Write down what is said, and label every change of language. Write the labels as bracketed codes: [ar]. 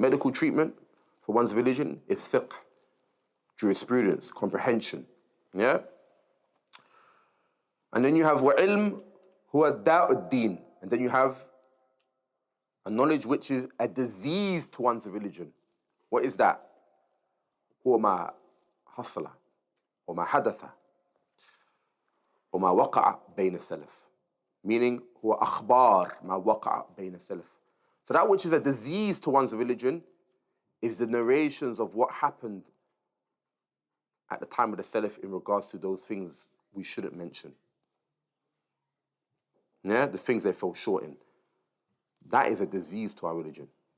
[en] Medical treatment for one's religion is fiqh. Jurisprudence, comprehension. Yeah? And then you have [ar] وَعِلْمُ هُوَ دَاءُ الدِّينِ. [en] And then you have a knowledge which is a disease to one's religion. What is that? [ar] هو ما حصل وما حدث وما وقع بين السلف. [en] Meaning, [ar] هو أخبار ما وقع بين السلف. [en] So that which is a disease to one's religion is the narrations of what happened at the time of the Salaf in regards to those things we shouldn't mention. Yeah, the things they fell short in. That is a disease to our religion.